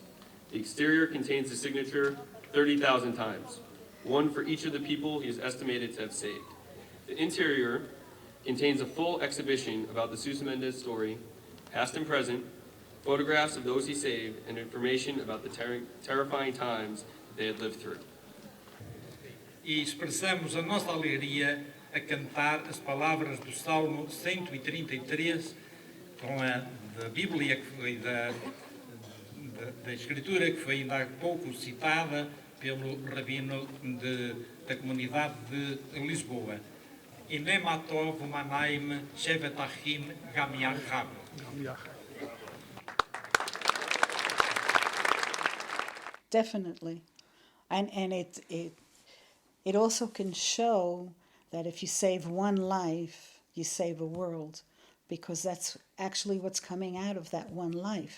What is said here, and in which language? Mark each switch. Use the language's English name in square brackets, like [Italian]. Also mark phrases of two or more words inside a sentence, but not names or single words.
[English] The exterior contains the signature 30,000 times, one for each of the people he is estimated to have saved. The interior contains a full exhibition about the Sousa Mendes story, past and present, photographs of those he saved, and information about the terrifying times that they had lived through. [Portuguese] E expressamos a nossa alegria a cantar as palavras do Salmo 133, com a da Bíblia, que foi da Escritura, que foi ainda há pouco citada pelo rabino da comunidade de Lisboa. [Hebrew] הנה מה טוב ומה נעים שבת אחים גם יחד. [English] Definitely. And it also can show that if you save one life, you save a world, because that's actually what's coming out of that one life.